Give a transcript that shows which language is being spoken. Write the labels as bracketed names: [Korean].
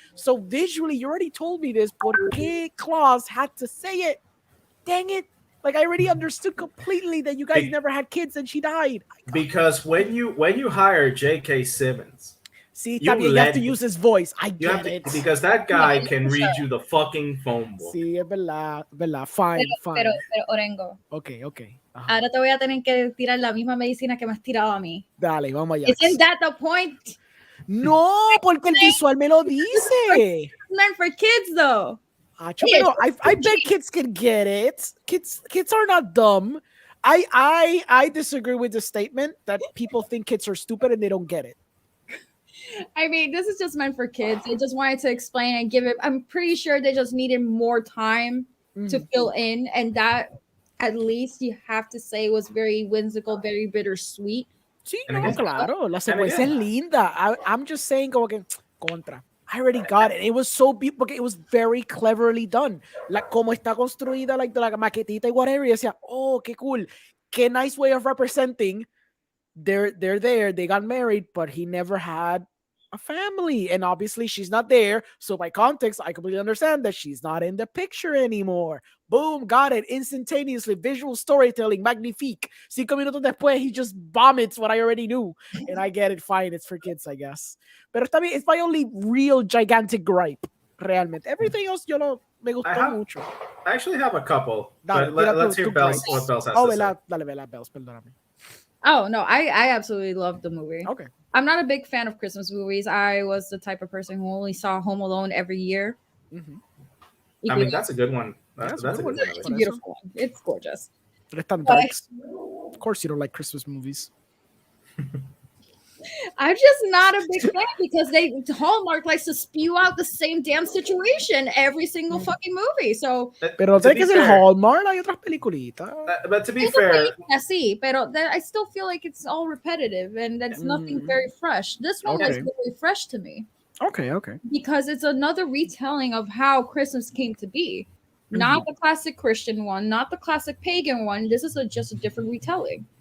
[English] So visually, you already told me this, [Spanish] por qué [English] Klaus had to say it? Dang it. Like, I already understood completely that you guys never had kids and she died. Because when you hire J.K. Simmons, see, you have to use his voice. I get it. Because that guy can read you the fucking phone book. [Spanish] Sí, es verdad. [English] Fine. [Spanish] Pero Orengo. [English] Okay. [Spanish] Ahora te voy a tener que tirar la misma medicina que me has tirado a mí. Dale, vamos allá. [English] Isn't that the point? [Spanish] No, porque el visual me lo dice. [English] Meant for kids, though. Pero I bet kids can get it. Kids are not dumb. I disagree with the statement that people think kids are stupid and they don't get it. I mean, this is just meant for kids. They just wanted to explain and give it. I'm pretty sure they just needed more time to fill in, and that at least you have to say was very whimsical, very bittersweet. [Spanish] Sí, no, claro. La secuencia es linda. [English] I'm just saying, [Spanish] como que contra. [English] I already got it. It was so beautiful. It was very cleverly done. [Spanish] Like, como está construida, like, la maquetita y [English] whatever. [Spanish] Y decía, [English] oh, qué cool. Qué nice way of representing. They're there. They got married, but he never had a family. And obviously, she's not there. So by context, I completely understand that she's not in the picture anymore. Boom, got it. Instantaneously. Visual storytelling. Magnifique. [Spanish] 5 minutos después, [English] he just vomits what I already knew. And I get it. Fine. It's for kids, I guess. [Spanish] Pero está bien. [English] It's my only real gigantic gripe. [Spanish] Realmente. [English] Everything else, [Spanish] me gustó mucho. [English] I actually have a couple. [Spanish] Dale, [English] let's hear Bells, what Bells has to say. [Spanish] Dale, Bells, perdóname. [English] Oh, no, I absolutely loved the movie. Okay. I'm not a big fan of Christmas movies. I was the type of person who only saw Home Alone every year. Mm-hmm. I mean, that's a good one. That's a good one. It's a beautiful one. It's gorgeous. Of course you don't like Christmas movies. I'm just not a big fan because Hallmark likes to spew out the same damn situation every single fucking movie. So, [Spanish] pero tiene que ser Hallmark, hay otras peliculitas. [English] But to be fair, [Spanish] sí, pero [English] I still feel like it's all repetitive and that's nothing very fresh. This one was really fresh to me. Okay. Because it's another retelling of how Christmas came to be. Not the classic Christian one, not the classic pagan one. This is just a different retelling.